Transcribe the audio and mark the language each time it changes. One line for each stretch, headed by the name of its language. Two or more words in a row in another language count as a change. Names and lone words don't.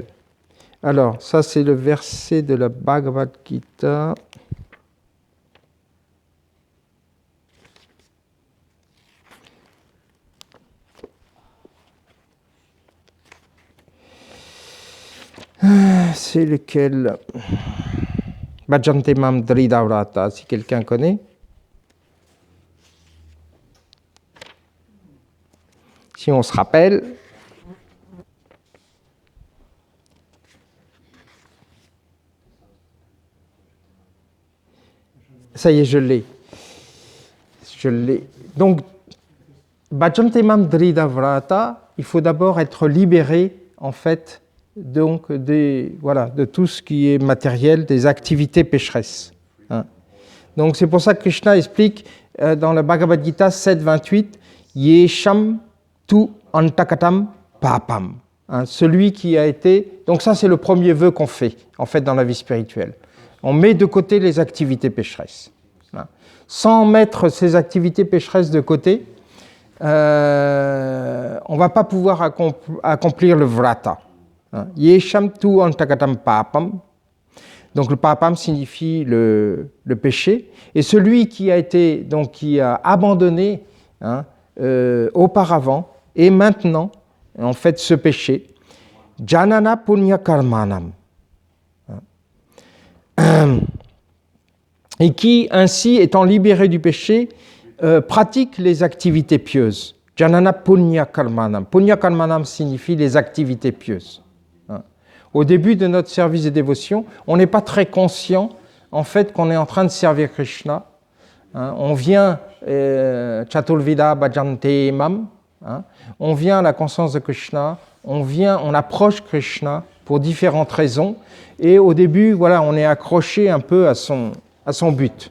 French: Alors, ça c'est le verset de la Bhagavad Gita. C'est lequel?
Sanskrit: Bhajante mam dridavrata,
French: si quelqu'un connaît. Si on se rappelle. Ça y est, je l'ai. Je l'ai. Donc,
Sanskrit: Bhajante mam dridavrata,
French: il faut d'abord être libéré, en fait, donc de tout ce qui est matériel, des activités pécheresses. Hein. Donc c'est pour ça que Krishna explique dans le Bhagavad Gita 7.28,
Sanskrit: Yesham tu antakatam papam.
French: Hein, celui qui a été... Donc ça c'est le premier vœu qu'on fait, en fait, dans la vie spirituelle. On met de côté les activités pécheresses. Hein. Sans mettre ces activités pécheresses de côté, on ne va pas pouvoir accomplir le vrata.
Sanskrit: Yesham tu antakatam papam.
French: Donc le papam signifie le péché. Et celui qui a abandonné, hein, auparavant et maintenant, en fait, ce péché,
Sanskrit: janana punya karmanam.
French: Et qui, ainsi, étant libéré du péché, pratique les activités pieuses.
Sanskrit: Janana punya karmanam. Punya karmanam
French: signifie les activités pieuses. Au début de notre service de dévotion, on n'est pas très conscient, en fait, qu'on est en train de servir Krishna. Hein, on vient,
Sanskrit: Chaturvida Bhajante Mam,
French: hein, on vient à la conscience de Krishna, on approche Krishna pour différentes raisons, et au début, voilà, on est accroché un peu à son but.